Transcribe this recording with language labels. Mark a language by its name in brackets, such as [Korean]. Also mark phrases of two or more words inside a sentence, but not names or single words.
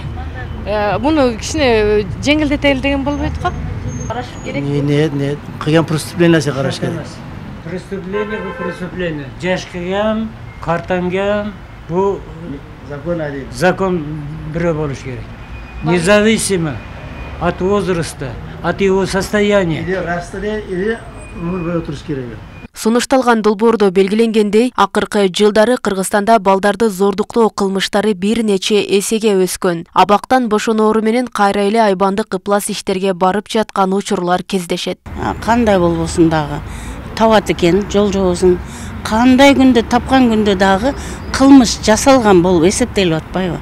[Kyrgyz] Муну кичине жеңилдетели деген болбойт го. Караш керек. Нет, кылган преступлениеси караш керек. Преступление бу преступление. Жаш кылган, картанган, бу закон бирөө болуш керек. [Russian] Независимо от возраста, от его состояния. [Kyrgyz] Или өмүр бою туруш керек. Сунушталган долбоордо белгиленгендей, акыркы жылдары Кыргызстанда балдарды зордуктоо кылмыштары бир нече эсеге өскөн. Абактан бошоноору менен кайра эле айбандык ыплас иштерге барып жаткан учурлар кездешет. Кандай болбосун дагы табат экен, жол жобосун кандай күндө тапкан күндө дагы кылмыш жасалган болуп эсептелип атпайбы?